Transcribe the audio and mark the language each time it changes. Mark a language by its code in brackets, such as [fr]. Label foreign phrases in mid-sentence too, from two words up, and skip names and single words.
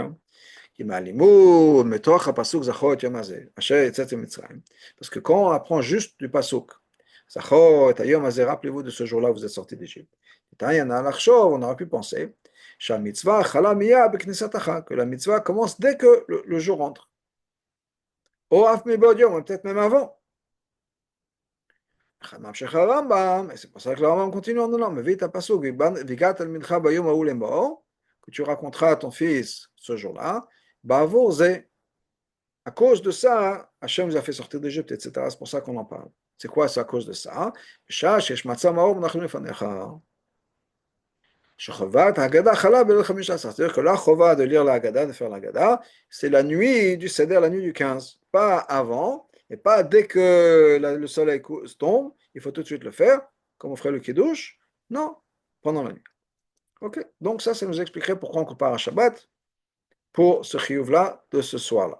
[fr] Parce que quand on apprend juste du pasuk, rappelez-vous de ce jour-là où vous êtes sortis d'Égypte. On aurait pu penser que la mitzvah commence dès que le jour entre. Ou peut-être même avant. [he] ממשיך הרמב"ם, [fr] et c'est pour ça que le Rambam continue en disant, [he] מביא את הפסוק, והגעת אל מנחה ביום ההוא לאמור, [fr] que tu raconteras à ton fils ce jour-là, [he] בעבור זה, [fr] à cause de ça, Hachem nous a fait sortir d'Égypte, etc. C'est pour ça qu'on en parle. C'est quoi, c'est à cause de ça? [he] בשעה שיש מצה מאור מונחים לפניך. שחובת ההגדה חלה בליל 15, [fr] c'est-à-dire que la chova de lire la Haggadah, de faire la Haggadah, c'est la nuit du Seder, la nuit du 15, pas avant, et pas dès que le soleil tombe, il faut tout de suite le faire, comme on ferait le Kiddush, non, pendant la nuit. Ok, donc ça nous expliquerait pourquoi on compare à Shabbat, pour ce chiyuv-là, de ce soir-là.